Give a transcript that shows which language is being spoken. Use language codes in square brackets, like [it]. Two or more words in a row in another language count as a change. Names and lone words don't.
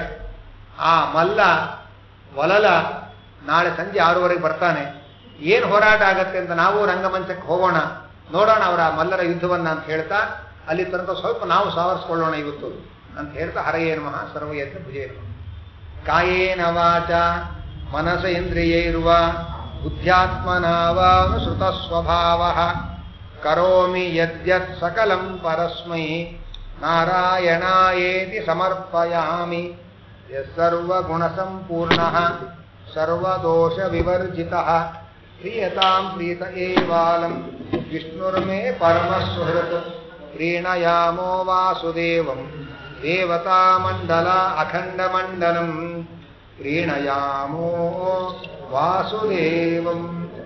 [kn] ಆ ಮಲ್ಲ ಒಲಲ ನಾಳೆ ಸಂಜೆ 6:30 ಬರ್ತಾನೆ. ಏನು ಹೋರಾಟ ಆಗತ್ತೆ ಅಂತ ನಾವು ರಂಗಮಂಚಕ್ಕೆ ಹೋಗೋಣ, ನೋಡೋಣ ಅವರ ಮಲ್ಲರ ಯುದ್ಧವನ್ನ ಅಂತ ಹೇಳ್ತಾ, ಅಲ್ಲಿ ತನಕ ಸ್ವಲ್ಪ ನಾವು ಸಾವರಿಸ್ಕೊಳ್ಳೋಣ ಇವತ್ತು ಅಂತ ಹೇಳ್ತಾ, [sa] ಹರಯೇ ನಮಃ ಸರ್ವಯಜ್ಞ ಭುಜೇ ನಮಃ. ಕಾಯೇನ ವಾಚ ಮನಸೇಂದ್ರಿಯೈರ್ವಾ ಬುದ್ಧ್ಯಾತ್ಮನಾ ವಾನುಸೃತ ಸ್ವಭಾವಃ ಕರೋಮಿ ಯದ್ಯತ್ ಸಕಲಂ ಪರಸ್ಮೈ ನಾರಾಯಣಾಯೇತಿ ಸಮರ್ಪಯಾಮಿ ಯಸ್ಸರ್ವಗುಣಸಂಪೂರ್ಣಃ ಸರ್ವದೋಷ ವಿವರ್ಜಿತಃ ಪ್ರಿಯತಾಂ ಪ್ರೀತ ಏವಾಲಂ ವಿಷ್ಣುರ್ಮೇ ಪರಮಸುಹೃತ್ ಪ್ರೀಣಯಾಮೋ ವಾಸುದೇವಂ ದೇವತಾಮಂಡಲ ಅಖಂಡಮಂಡಲಂ ಪ್ರೀಣಯಾಮೋ ವಾಸುದೇವಂ.